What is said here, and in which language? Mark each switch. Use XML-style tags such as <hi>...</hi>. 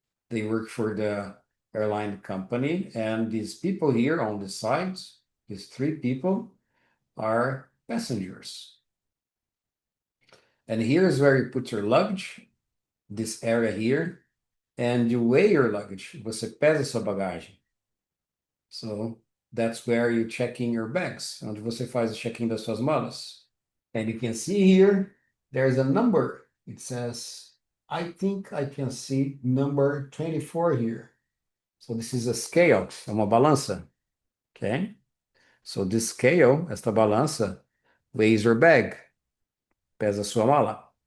<en>They work for the airline company. And these people here on the sides, these three people, are passengers. And here's where you put your luggage, this area here, and you weigh your luggage.</en> <pt>Você pesa sua bagagem.</pt> <en>So that's where you check in your bags,</en> <pt>onde você faz o check-in das suas malas.</pt> <en>And you can see here, there's a number. It says, I think I can see number 24 here. So this is a scale,</en> <pt>é uma balança,</pt> <en>okay? So this scale,</en> <pt>esta balança,</pt> <en>weighs your bag,</en> <pt>pesa sua mala.</pt>